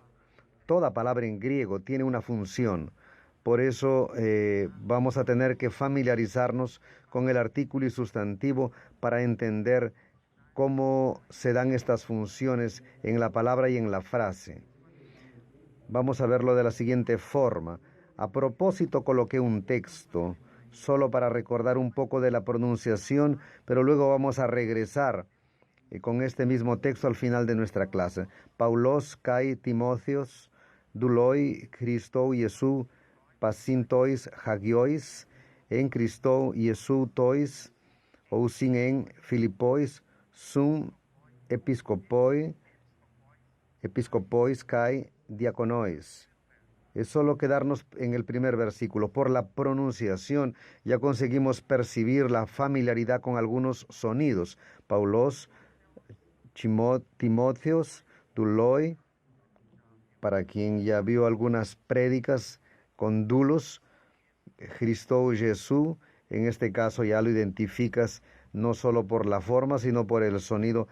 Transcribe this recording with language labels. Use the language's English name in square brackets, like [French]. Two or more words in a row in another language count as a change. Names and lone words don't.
[Spanish] Toda palabra en griego tiene una función. Por eso vamos a tener que familiarizarnos con el artículo y sustantivo para entender cómo se dan estas funciones en la palabra y en la frase. Vamos a verlo de la siguiente forma. A propósito, coloqué un texto solo para recordar un poco de la pronunciación, pero luego vamos a regresar con este mismo texto al final de nuestra clase. [Greek] Παῦλος καὶ Τιμόθεος δοῦλοι Χριστοῦ Ἰησοῦ πᾶσιν τοῖς ἁγίοις ἐν Χριστῷ Ἰησοῦ τοῖς οὖσιν ἐν Φιλίπποις σὺν ἐπισκόποις καὶ διακόνοις. [Spanish] Es solo quedarnos en el primer versículo. Por la pronunciación ya conseguimos percibir la familiaridad con algunos sonidos. Paulos, Timotheos, Duloi, para quien ya vio algunas prédicas con dulos, Cristo Jesús, en este caso ya lo identificas no solo por la forma, sino por el sonido.